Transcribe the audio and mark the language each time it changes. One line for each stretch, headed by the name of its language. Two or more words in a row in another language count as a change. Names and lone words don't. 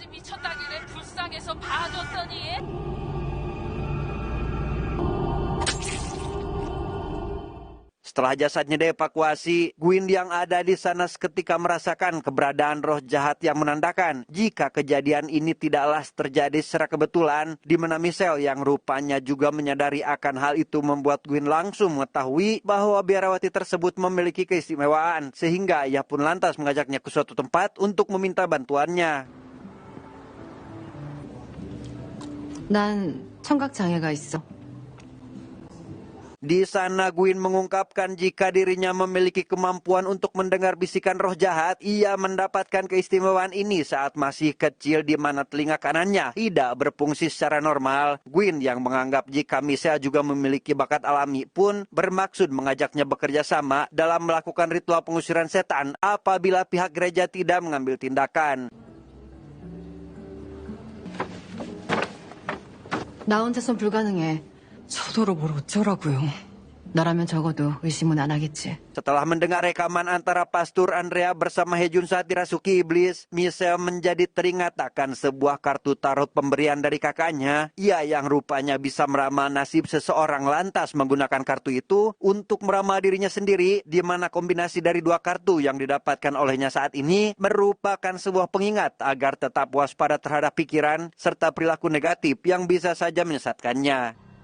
Indonesian: Setelah jasadnya dievakuasi, Gwyn yang ada di sana seketika merasakan keberadaan roh jahat yang menandakan jika kejadian ini tidaklah terjadi secara kebetulan, di mana Michelle yang rupanya juga menyadari akan hal itu membuat Gwyn langsung mengetahui bahwa biarawati tersebut memiliki keistimewaan, sehingga ia pun lantas mengajaknya ke suatu tempat untuk meminta bantuannya.
Korean: 난 청각 장애가 있어.
Indonesian: Di sana Gwyn mengungkapkan jika dirinya memiliki kemampuan untuk mendengar bisikan roh jahat. Ia mendapatkan keistimewaan ini saat masih kecil, di mana telinga kanannya tidak berfungsi secara normal. Gwyn yang menganggap jika Michelle juga memiliki bakat alami pun bermaksud mengajaknya bekerja sama dalam melakukan ritual pengusiran setan apabila pihak gereja tidak mengambil tindakan.
Korean: 나 혼자선 불가능해. 저더러 뭘 어쩌라고요. 너라면 적어도 의심은 안 하겠지.
Indonesian: Setelah mendengar rekaman antara Pastor Andrea bersama Hejun saat dirasuki iblis, Michelle menjadi teringat akan sebuah kartu tarot pemberian dari kakaknya. Ia yang rupanya bisa meramal nasib seseorang lantas menggunakan kartu itu untuk meramal dirinya sendiri, di mana kombinasi dari dua kartu yang didapatkan olehnya saat ini merupakan sebuah pengingat agar tetap waspada terhadap pikiran serta perilaku negatif yang bisa saja menyesatkannya.